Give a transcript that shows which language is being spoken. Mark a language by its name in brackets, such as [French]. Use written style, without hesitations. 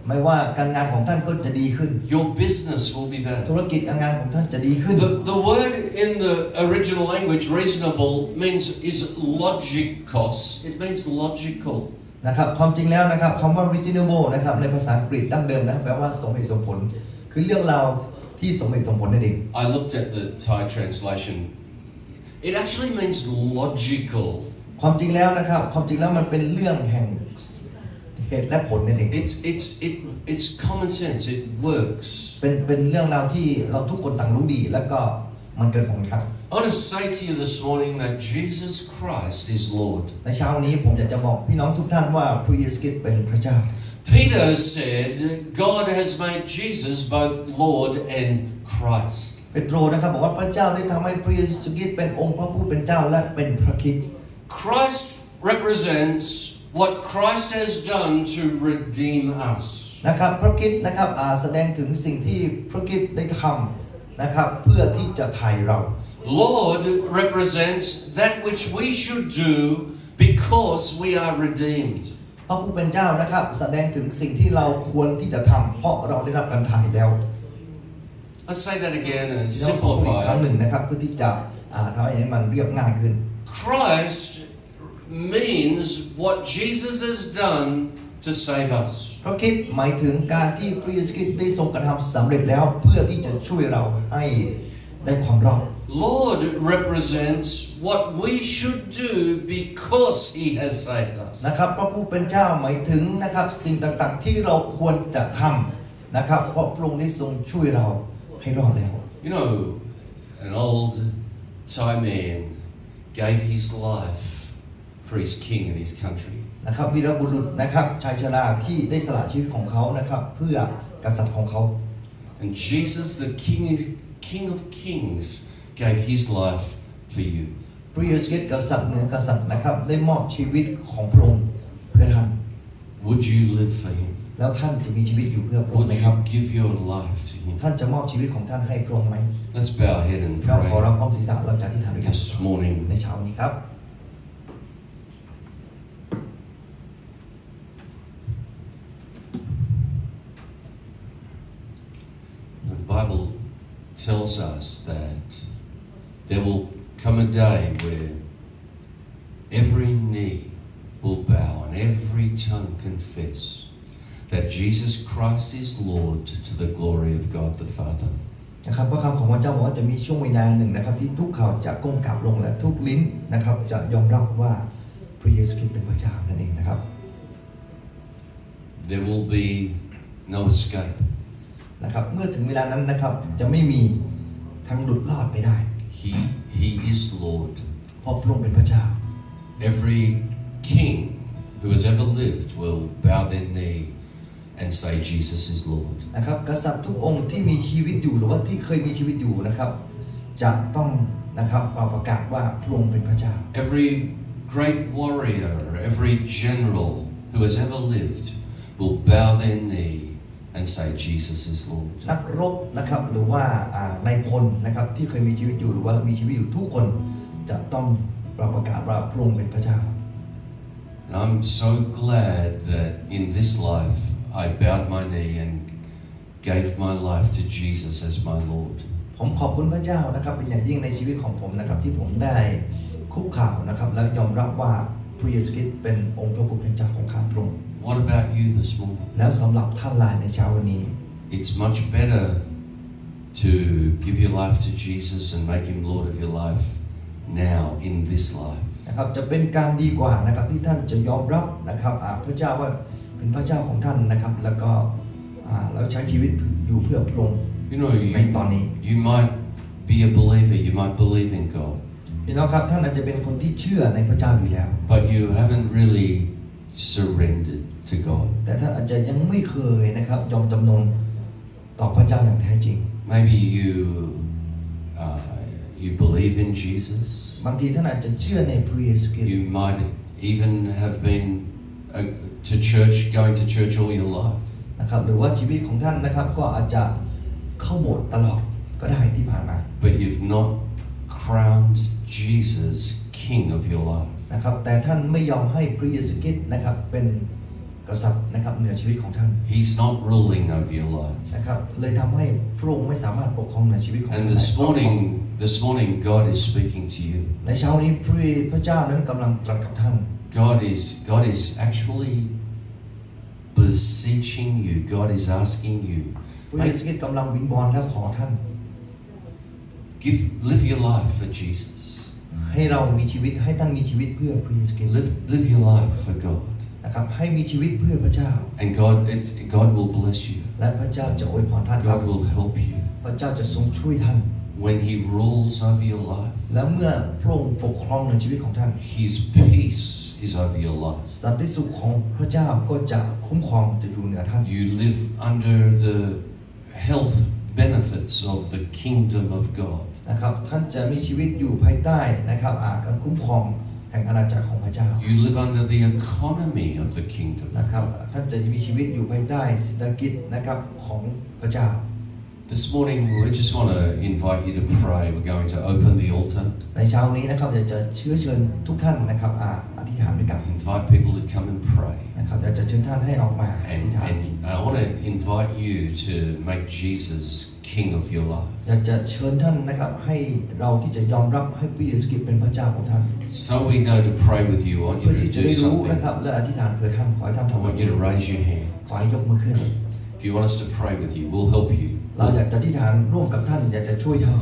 [Thai] ไม่ว่าการงานของท่านก็จะดีขึ้น [English] Your business will be [Thai] ธุ [English] better. [Thai] รกิจการงานของท่านจะดีขึ้น [English] The word in the original language, reasonable, means is logikos. It means logical. [Thai] นะครับความจริงแล้วนะครับคำว่า reasonable นะครับในภาษาอังกฤษดั้งเดิมนะแปลว่าสมเหตุสมผลคือเรื่องราวที่สมเหตุสมผลนั่นเอง [English] I looked at the Thai translation. It actually means logical. [Thai] ความจริงแล้วนะครับความจริงแล้วมันเป็นเรื่องแห่งเหตุและผลนั่นเอง [English] It's common sense. It works. [Thai] เป็นเรื่องราวที่เราทุกคนต่างรู้ดีแล้วก็มันเกิดผลครับ [English] I want to say to you this morning that Jesus Christ is Lord. [Thai] ในเช้านี้ผมอยากจะบอกพี่น้องทุกท่านว่าพระเยซูคริสต์เป็นพระเจ้า [English] Peter said, God has made Jesus both Lord and Christ. [Thai] เปโตรนะครับบอกว่าพระเจ้าได้ทำให้พระเยซูคริสต์เป็นองค์พระผู้เป็นเจ้าและเป็นพระคริสต์ [English] Christ represents what Christ has done to redeem us. [Thai] นะครับพระคริสต์นะครับแสดงถึงสิ่งที่พระคริสต์ได้ทำนะครับเพื่อที่จะไถ่เรา [English] Lord represents that which we should do because we are redeemed. [Thai] พระผู้เป็นเจ้านะครับแสดงถึงสิ่งที่เราควรที่จะทำเพราะเราได้รับการไถ่แล้ว [English] Let's say that again and [Thai] เราขอพูดอีกครั้ง [English] simplify. [Thai] หนึ่งนะครับเพื่อที่จะทำให้มันเรียบง่ายขึ้น [English] Christ means what Jesus has done to save us. [Thai] พระคริสต์หมายถึงการที่พระเยซูคริสต์ได้ทรงกระทำสำเร็จแล้วเพื่อที่จะช่วยเราให้ได้ความรอด [English] Lord represents what we should do because He has saved us. [Thai] นะครับพระผู้เป็นเจ้าหมายถึงนะครับสิ่งต่างๆที่เราควรจะทำนะครับเพราะพระองค์ได้ทรงช่วยเราให้รอดแล้ว [English] You know, an old Thai man gave his life for his king and his country. [Thai] นะครับวีรบุรุษนะครับชายชราที่ได้สละชีวิตของเขานะครับเพื่อกษัตริย์ของเขา [English] And Jesus, the King of Kings, gave his life for you. [Thai] พระเยซูคริสต์กษัตริย์เหนือกษัตริย์นะครับได้มอบชีวิตของพระองค์เพื่อท่าน [English] Would you live for him? [Thai] แล้วท่านจะมีชีวิตอยู่เพื่อพระองค์ [English] Would [Thai] ไหมครับ [English] you give your life to him? [Thai] ท่านจะมอบชีวิตของท่านให้พระองค์ไหม [English] Let's bow our head and [Thai] เราขอ [English] pray [Thai] รับก้มศีรษะเราจะที่ฐานด้วยกัน [English] this morning. [Thai] ในเช้านี้ครับ [English] The Bible tells us that there will come a day where every knee will bow and every tongue confess that Jesus Christ is Lord to the glory of God the Father. [Thai] นะครับพระคำของพระเจ้าบอกว่าจะมีช่วงเวลาหนึ่งนะครับที่ทุกเขาจะก้มกราบลงและทุกลิ้นนะครับจะยอมรับว่าพระเยซูคริสต์เป็นพระเจ้านั่นเองนะครับ [English] There will be no escape. [Thai] นะครับเมื่อถึงเวลานั้นนะครับจะไม่มีทางหลุดรอดไปได้ [English] He is Lord. [Thai] เพราะพระองค์เป็นพระเจ้า [English] Every king who has ever lived will bow their knee and say Jesus is Lord. [Thai] นะครับกษัตริย์ทุกองค์ที่มีชีวิตอยู่หรือว่าที่เคยมีชีวิตอยู่นะครับจะต้องนะครับประกาศว่าพระองค์เป็นพระเจ้า [English] Every great warrior, every general who has ever lived will bow their knee and say Jesus is Lord. [Thai] นักรบนะครับหรือว่านายพลนะครับที่เคยมีชีวิตอยู่หรือว่ามีชีวิตอยู่ทุกคนจะต้องประกาศว่าพระองค์เป็นพระเจ้า [English] And I'm so glad that in this life I bowed my knee and gave my life to Jesus as my Lord. [Thai] ผมขอบคุณพระเจ้านะครับเป็นอย่างยิ่งในชีวิตของผมนะครับที่ผมได้คุกเข่านะครับแล้วยอมรับว่าพระเยซูคริสต์เป็นองค์พระผู้เป็นเจ้าของข้าพระองค์ [English] What about you this morning? [Thai] แล้วสำหรับท่านหลายในเช้าวันนี้ [English] It's much better to give your life to Jesus and make him Lord of your life now in this life. [Thai] นะครับจะเป็นการดีกว่านะครับที่ท่านจะยอมรับนะครับพระเจ้าว่าเป็นพระเจ้าของท่านนะครับแล้วก็แล้วใช้ชีวิตอยู่เพื่อพระองค์ [English] You know, [Thai] ในตอนนี้ [English] you might be a believer, you might believe in God, [Thai] พี่น้องครับท่านอาจจะเป็นคนที่เชื่อในพระเจ้าอยู่แล้ว [English] but you haven't really surrendered to God. [Thai] แต่ท่านอาจจะยังไม่เคยนะครับยอมจำนนต่อพระเจ้าอย่างแท้จริง [English] Maybe you believe in Jesus. [Thai] บางทีท่านอาจจะเชื่อในพระเยซูคริสต์ [English] You might even have been to church, going to church all your life. [Thai] นะครับหรือว่าชีวิตของท่านนะครับก็อาจจะเข้าโบสถ์ตลอดก็ได้ที่ผ่านมา [English] But you've not crowned Jesus King of your life. [Thai] นะครับแต่ท่านไม่ยอมให้พระเยซูคริสต์นะครับเป็นกษัตริย์นะครับเหนือชีวิตของท่าน [English] He's not ruling over your life. [Thai] นะครับเลยทำให้พระองค์ไม่สามารถปกครองในชีวิตของท่าน [English] And [Thai] ได้ [English] this morning, God is speaking to you. [Thai] ในเช้านี้พระเจ้านั้นกำลังตรัสกับท่าน [English] God is actually beseeching you. God is asking you. [Thai] พระเยซูคริสต์กำลังวิงวอนและขอท่าน [English] Live your life for Jesus. [Thai] ให้เรามีชีวิตให้ท่านมีชีวิตเพื่อพระเยซูคริสต์ [English] Live your life for God. [Thai] นะครับให้มีชีวิตเพื่อพระเจ้า [English] And God will bless you. [Thai] และพระเจ้าจะอวยพรท่านครับ [English] God will help you. [Thai] พระเจ้าจะทรงช่วยท่าน [English] when He rules over your life, [Thai] และเมื่อพระองค์ปกครองในชีวิตของท่าน [English] His peace is over your life. [Thai] สันติสุขของพระเจ้าก็จะคุ้มครองจะอยู่เหนือท่าน [English] You live under the health benefits of the kingdom of God. [Thai] นะครับท่านจะมีชีวิตอยู่ภายใต้นะครับการคุ้มครองแห่งอาณาจักรของพระเจ้า [English] You live under the economy of the kingdom. [Thai] นะครับท่านจะมีชีวิตอยู่ภายใต้เศรษฐกิจนะครับของพระเจ้า [English] This morning, we just want to invite you to pray. We're going to open the altar, [Thai] ในเช้านี้นะครับอยากจะเชิญทุกท่านนะครับอธิษฐานด้วยกัน [English] invite people to come and pray. [Thai] นะครับอยากจะเชิญท่านให้ออกมาอธิษฐาน [English] And I want to invite you to make Jesus King of your life. [Thai] อยากจะเชิญท่านนะครับให้เราที่จะยอมรับให้พระเยซูคริสต์เป็นพระเจ้าของท่าน [English] So we know to pray with you. I want [Thai] เพื่อ [English] you [Thai] ที่ [English] to [Thai] จะ [English] do [Thai] ได้รู้ [English] something. [Thai] นะครับและอธิษฐานเพื่อท่านขอให้ท่าน [English] I [Thai] ทำ [English] want you to raise your hand. [Thai] ขอให้ยกมือขึ้น [English] If you want us to pray with you, we'll help you. [Thai] เราอยากจะอธิษฐานร่วมกับท่านอยากจะช่วยท่าน